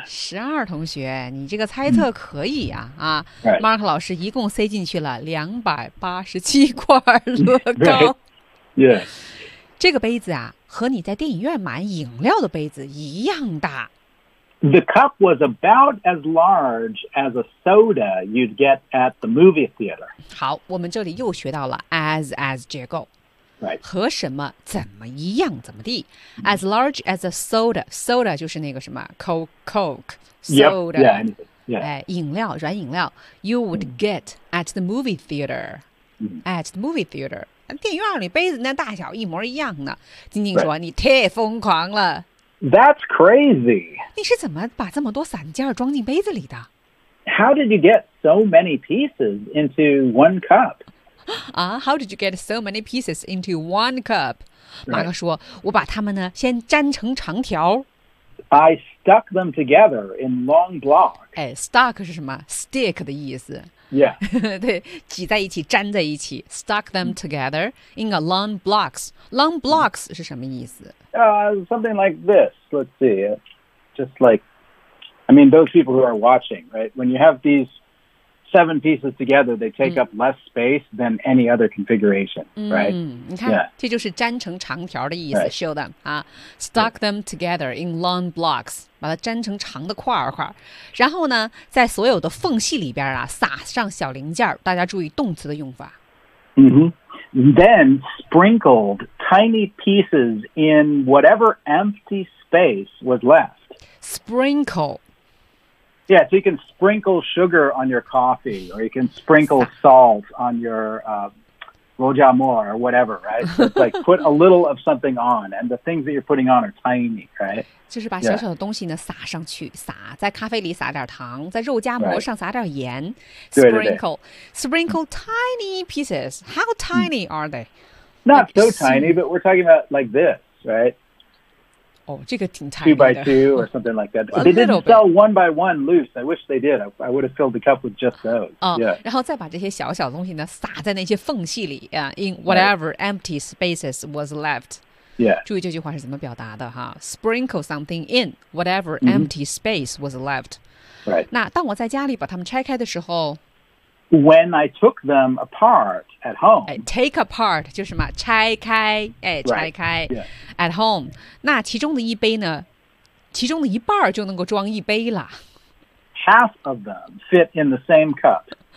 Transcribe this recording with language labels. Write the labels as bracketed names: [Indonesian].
[Chinese] 12同学你这个猜测可以啊。啊 ,Mark 老师一共塞进去了287块乐高。 [English] Yes. [Chinese] 这个杯子啊和你在电影院买饮料的杯子一样大。 [English] The cup was about as large as a soda you'd get at the movie theater. [Chinese] 好，我们这里又学到了 as 结构。 [English] Right. [Chinese] 和什么怎么一样怎么地。 [English] As large as a soda. Soda [Chinese] 就是那个什么 [English] Coke. Soda. Yep, yeah. [Chinese] 哎，饮料，软饮料。 [English] You would get at the movie theater. At the movie theater. [Chinese] 电影院里杯子那大小一模一样呢晶晶说、 [English] right. [Chinese] 你太疯狂了 [English] That's crazy [Chinese] 你是怎么把这么多散件装进杯子里的 [English] How did you get so many pieces into one cup How did you get so many pieces into one cup? [Chinese] 马克说、 [English] right. [Chinese] 我把它们呢先粘成长条。 [English] I stuck them together in long blocks. [Chinese] 哎 ,stuck 是什么 ?stick 的意思。 [English] Yeah. [Chinese] 对挤在一起粘在一起。 [English] Stuck them together in a long blocks. [Chinese] Long blocks 是什么意思 [English] something like this. Let's see. Just like, I mean, those people who are watching, right? When you have these seven pieces together, they take up less space than any other configuration, right? [Chinese] 你看这就是粘成长条的意思 [English] show them. Stuck them together in long blocks. [Chinese] 把它粘成长的块儿块儿，然后呢，在所有的缝隙里边啊，撒上小零件儿。大家注意动词的用法。 Mm-hmm. [English] Then sprinkled tiny pieces in whatever empty space was left. Sprinkle. Yeah, so you can sprinkle sugar on your coffee, or you can sprinkle salt on your rojak mor or whatever, right? So it's like put a little of something on, and the things that you're putting on are tiny, right? [Chinese] 就是把小小的东西呢、yeah. 撒上去，撒在咖啡里撒点糖，在肉夹馍上撒点盐、 [English] right. ，sprinkle tiny pieces. How tiny are they? Not like, so tiny, but we're talking about like this, right? [Chinese] Oh, 这个挺 tiny [English] 的。Two by two or something like that. They didn't sell one by one loose. I wish they did. I would have filled the cup with just those. Yeah. [Chinese] 然后再把这些小小的东西呢撒在那些缝隙里啊、 [English] in whatever、 [Chinese] right. [English] empty spaces was left. Yeah. [Chinese] 注意这句话是怎么表达的哈 [English] Sprinkle something in whatever empty space was left. Right. [Chinese] 那当我在家里把它们拆开的时候 [English] When I took them apart at home. [Chinese] Take apart 就是什么拆开、拆开、 [English] right. [Chinese] at home. 那其中的一杯呢其中的一半就能够装一杯了。 [English] Half of them fit in the same cup.